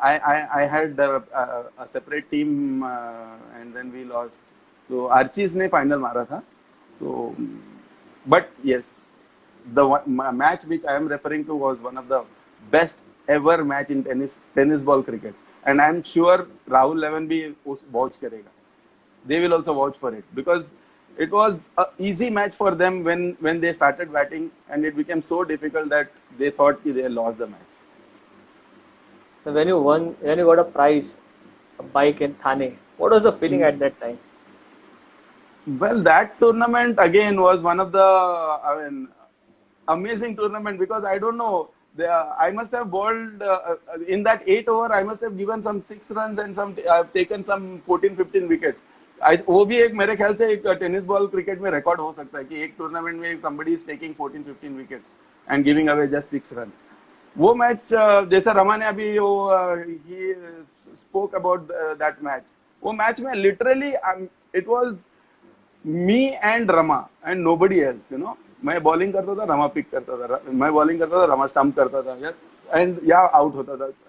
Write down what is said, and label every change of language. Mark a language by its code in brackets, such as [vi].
[en] I had a separate team, and then we lost. [hi] So Archie's ने final मारा था. [en] So, but yes, the match which I am referring to was one of the best ever match in tennis ball cricket. And I am sure Rahul Levan भी उस watch करेगा. They will also watch for it because it was a easy match for them when they started batting, and it became so difficult that they thought they lost the match. So when you got a prize, a bike in Thane, what was the feeling at that time? Well, that tournament again was one of the amazing tournament because I don't know, I must have bowled in that 8 over. I must have given some 6 runs and I've taken some 14-15 wickets. [hi] वो भी एक मेरे ख्याल से एक tennis ball cricket में record हो सकता है कि एक टूर्नामेंट में somebody is taking 14-15 wickets and giving away just 6 runs. वो मैच जैसा रमा ने अभी he spoke about that match. [en] वो मैच में literally it was me and Rama and nobody else, you know. [hi] मैं बॉलिंग करता था, रमा पिक करता था, मैं बॉलिंग करता था, रमा स्टंप करता था एंड या आउट होता था.